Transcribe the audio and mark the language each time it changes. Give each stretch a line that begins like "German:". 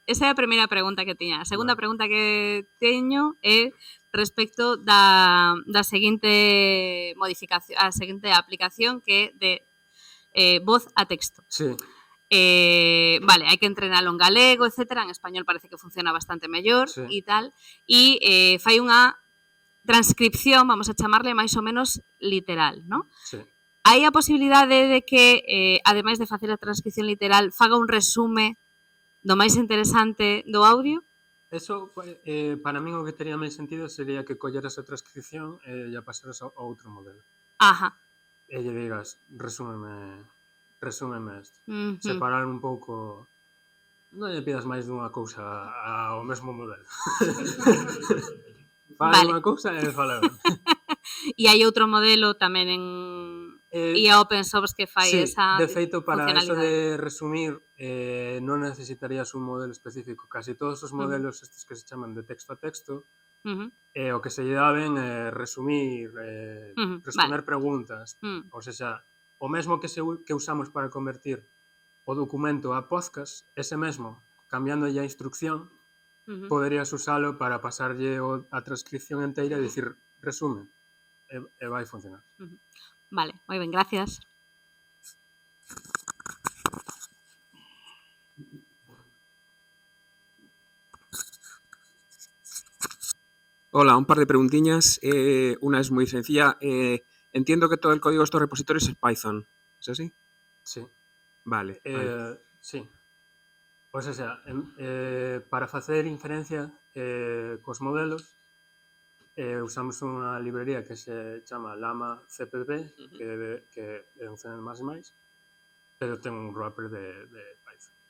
Galician: Esa é a primeira pregunta que tiña. A segunda pregunta que teño é respecto da seguinte modificación, a seguinte aplicación que é de voz a texto. Sí. Vale, hai que entrenalo en galego, etcétera. En español parece que funciona bastante mellor e tal. E fai unha transcripción, vamos a chamarle máis ou menos literal, non? Sí. Hai a posibilidade de que, ademais de facer a transcripción literal, faga un resume do máis interesante do audio? Eso, para min, o que tería máis sentido sería que colleras a transcripción e a pasaras a outro modelo. Ajá. E lle digas, resúmeme isto. Separar un pouco... Non lle pidas máis dunha cousa ao mesmo modelo. Fala unha cousa e fala outra. E hai outro modelo tamén en IA open source que fai esa de feito, para eso funcionalidade. de resumir non necesitarías un modelo específico. Casi todos os modelos estes que se chaman de texto a texto o que se lle dá ben é resumir, responder preguntas. Ou seja, o mesmo que usamos para convertir o documento a podcast, ese mesmo, cambiándolle a instrucción, poderías usalo para pasarlle a transcripción inteira e dicir resume, e vai funcionar. Vale, moi ben, gracias.
Spanish: Hola, un par de preguntiñas. Una es muy sencilla. Entiendo que todo el código de estos repositorios es Python. ¿Es así? Sí. Vale. Sí.
Galician: O sea, para facer inferencia cos modelos usamos unha librería que se chama Llama CPP, que é un C++, pero ten un wrapper de Python.